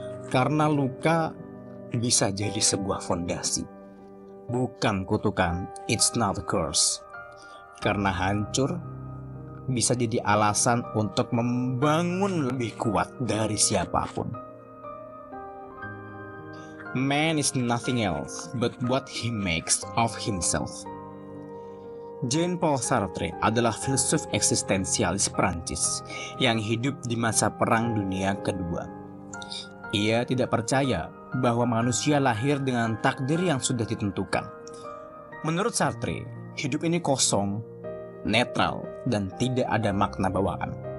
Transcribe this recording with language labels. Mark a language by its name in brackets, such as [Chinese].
[Indonesian] Karena luka bisa jadi sebuah fondasi, bukan kutukan. [English] It's not a curse. [Indonesian] Karena hancur bisa jadi alasan untuk membangun lebih kuat dari siapapun. [English] Man is nothing else but what he makes of himself. [Indonesian] Jean-Paul Sartre adalah filsuf eksistensialis Perancis yang hidup di masa Perang Dunia Kedua. Ia tidak percaya bahwa manusia lahir dengan takdir yang sudah ditentukan. Menurut Sartre, hidup ini kosong, netral, dan tidak ada makna bawaan.